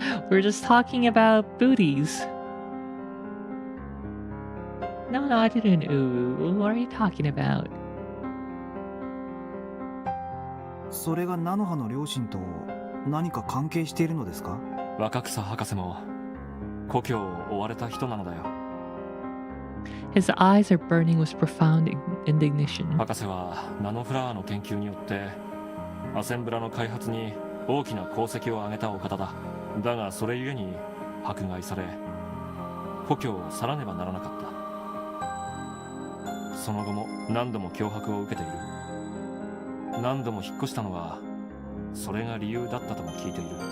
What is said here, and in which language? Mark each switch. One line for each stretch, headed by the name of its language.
English: We're just talking about booties. No, I didn't. Ooh, what are you talking about?
Japanese: それが菜の葉の両親と何か関係しているのですか？若草博士も故郷を追われた人なのだよ。
English: His eyes are burning with profound indignation.
Japanese: 博士はナノフラワーの研究によってアセンブラの開発に大きな功績を挙げたお方だ。だがそれゆえに迫害され故郷を去らねばならなかった。その後も何度も脅迫を受けている。何度も引っ越したのはそれが理由だったとも聞いている。